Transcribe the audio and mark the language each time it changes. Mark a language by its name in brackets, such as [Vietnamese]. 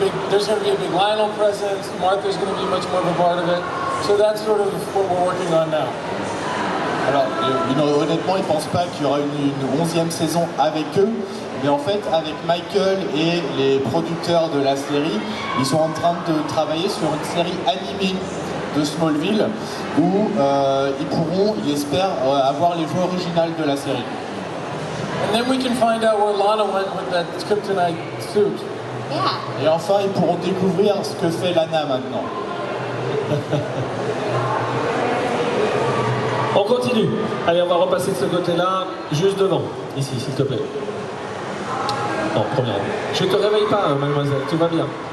[English] There's going to be a big Lionel presence. Martha's going to be much more of a part of it. So that's sort of what we're working on now. [French] Alors, honnêtement, ils ne pensent pas qu'il y aura une 11e saison avec eux, mais en fait, avec Michael et les producteurs de la série, ils sont en train de travailler sur une série animée de Smallville où ils pourront, ils espèrent, avoir les voix originales de la série. [English] And then we can find out where Lana went with that kryptonite suit. Yeah. [French] Et enfin, ils pourront découvrir ce que fait Lana maintenant. On continue. Allez, on va repasser de ce côté-là, juste devant, ici, s'il te plaît. Non, première. Je te réveille pas, mademoiselle, tout va bien.